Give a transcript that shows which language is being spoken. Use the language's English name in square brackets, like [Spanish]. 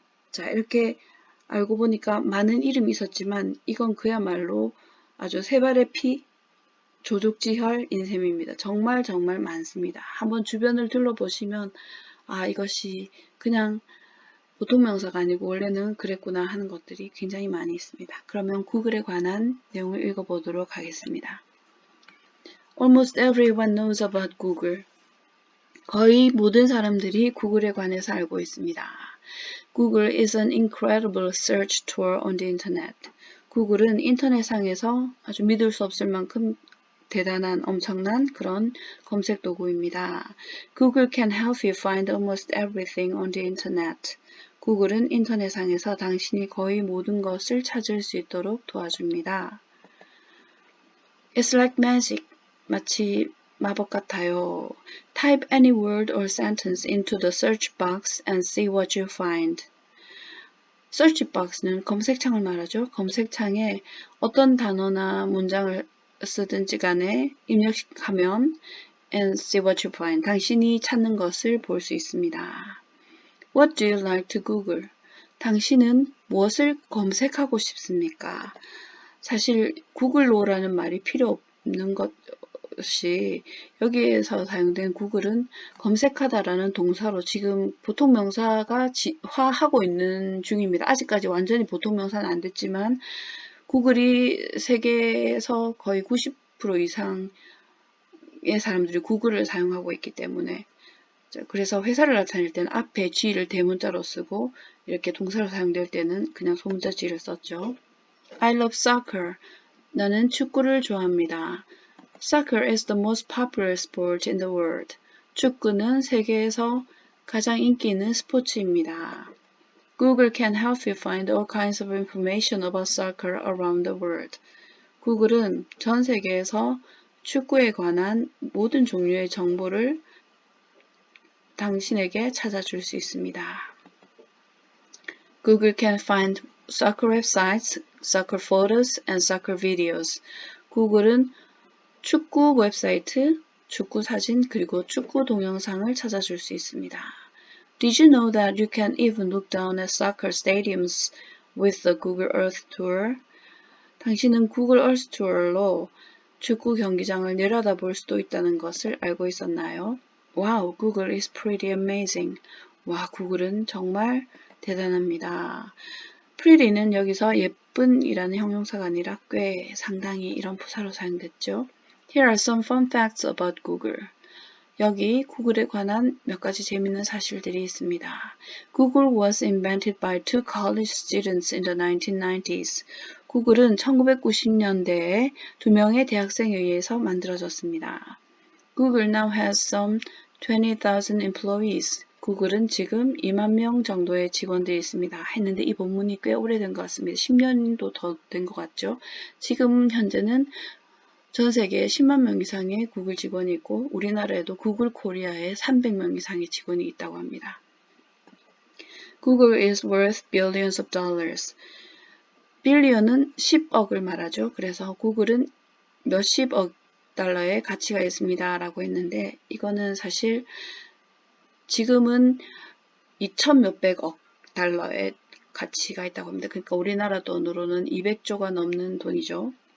[Korean] 자, 이렇게 알고 보니까 많은 이름이 있었지만 이건 그야말로 아주 세 발의 피, 조족지혈인 셈입니다. 정말 많습니다. 한번 주변을 둘러보시면 아, 이것이 그냥 보통 명사가 아니고 원래는 그랬구나 하는 것들이 굉장히 많이 있습니다. 그러면 구글에 관한 내용을 읽어보도록 하겠습니다. [English] Almost everyone knows about Google. [Korean] 거의 모든 사람들이 구글에 관해서 알고 있습니다. [English] Google is an incredible search tool on the internet. [Korean] 구글은 인터넷상에서 아주 믿을 수 없을 만큼 대단한 엄청난 그런 검색 도구입니다. [English] Google can help you find almost everything on the internet. [Korean] 구글은 인터넷상에서 당신이 거의 모든 것을 찾을 수 있도록 도와줍니다. [English] It's like magic. [Korean] 마치 마법 같아요. [English] Type any word or sentence into the search box and see what you find. [Korean] search box는 검색창을 말하죠. 검색창에 어떤 단어나 문장을 쓰든지 간에 입력하면 [English] and see what you find. [Korean] 당신이 찾는 것을 볼 수 있습니다. [English] What do you like to Google? [Korean] 당신은 무엇을 검색하고 싶습니까? 사실 구글로라는 말이 필요 없는 것이 여기에서 사용된 구글은 검색하다라는 동사로 지금 보통 명사가 화하고 있는 중입니다. 아직까지 완전히 보통 명사는 안 됐지만 구글이 세계에서 거의 90% 이상의 사람들이 구글을 사용하고 있기 때문에 그래서 회사를 나타낼 때는 앞에 G를 대문자로 쓰고 이렇게 동사로 사용될 때는 그냥 소문자 G를 썼죠. [English] I love soccer. [Korean] 나는 축구를 좋아합니다. [English] Soccer is the most popular sport in the world. [Korean] 축구는 세계에서 가장 인기 있는 스포츠입니다. [English] Google can help you find all kinds of information about soccer around the world. [Korean] 구글은 전 세계에서 축구에 관한 모든 종류의 정보를 당신에게 찾아줄 수 있습니다. [English] Google can find soccer websites, soccer photos, and soccer videos. [Korean] 구글은 축구 웹사이트, 축구 사진, 그리고 축구 동영상을 찾아줄 수 있습니다. [English] Did you know that you can even look down at soccer stadiums with the Google Earth Tour? [Korean] 당신은 구글 Earth Tour로 축구 경기장을 내려다볼 수도 있다는 것을 알고 있었나요? [English] Wow, Google is pretty amazing. [Korean] 와, 구글은 정말 대단합니다. pretty는 여기서 예쁜이라는 형용사가 아니라 꽤 상당히 이런 부사로 사용됐죠. [English] Here are some fun facts about Google. [Korean] 여기 구글에 관한 몇 가지 재미있는 사실들이 있습니다. [English] Google was invented by two college students in the 1990s. [Korean] 구글은 1990년대에 두 명의 대학생에 의해서 만들어졌습니다. [English] Google now has some 20,000 employees. [Korean] 구글은 지금 2만 명 정도의 직원들이 있습니다. 했는데 이 본문이 꽤 오래된 것 같습니다. 10년도 더 된 것 같죠. 지금 현재는 전 세계에 10만 명 이상의 구글 직원이 있고 우리나라에도 구글 코리아에 300명 이상의 직원이 있다고 합니다. [English] Google is worth billions of dollars. [Korean] billion은 10억을 말하죠. 그래서 구글은 몇십억 달러의 가치가 있습니다. 라고 했는데 이거는 사실 지금은 2천 몇백억 달러의 가치가 있다고 합니다. 그러니까 우리나라 돈으로는 200조가 넘는 돈이죠.